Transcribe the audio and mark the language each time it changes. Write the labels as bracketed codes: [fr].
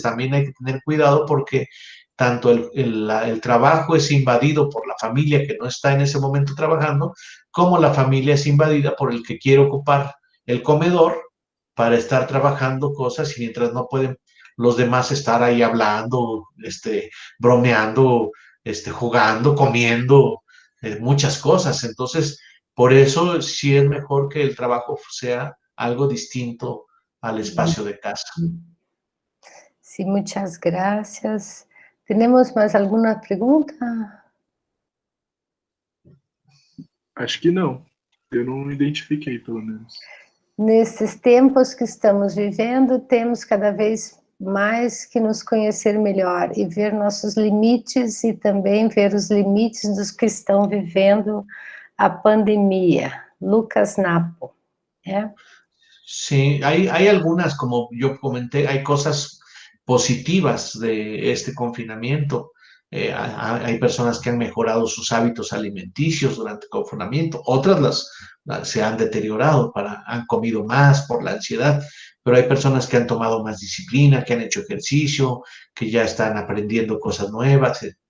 [es] También hay que tener cuidado porque tanto el trabajo es invadido por la familia que no está en ese momento trabajando, como la familia es invadida por el que quiere ocupar el comedor para estar trabajando cosas, y mientras no pueden los demás estar ahí hablando, bromeando, jugando, comiendo, muchas cosas. Entonces, por eso sí es mejor que el trabajo sea algo distinto al espacio de casa. Sí, muchas gracias. ¿Tenemos más alguna pregunta? [pt] Acho que não. Eu não identifiquei, pelo menos. Nesses tempos que estamos vivendo, temos cada vez mais que nos conhecer melhor e ver nossos limites e também ver os limites dos que estão vivendo a pandemia. Lucas Napo. [es] Sí, hay algunas, como yo comenté, hay cosas positivas de este confinamiento. Hay personas que han mejorado sus hábitos alimenticios durante el confinamiento, otras se han deteriorado, han comido más por la ansiedad, pero hay personas que han tomado más disciplina, que han hecho ejercicio, que ya están aprendiendo cosas nuevas,